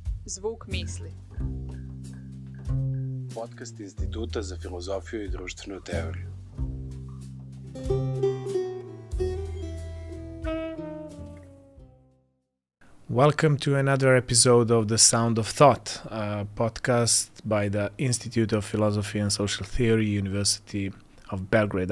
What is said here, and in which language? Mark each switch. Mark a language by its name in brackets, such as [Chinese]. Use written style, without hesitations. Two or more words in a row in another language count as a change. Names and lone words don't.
[Serbian] Zvuk Misli. Podcast Instituta za filozofiju I društvenu teoriju. [English] Welcome to another episode of The Sound of Thought, a podcast by the Institute of Philosophy and Social Theory, University of Belgrade.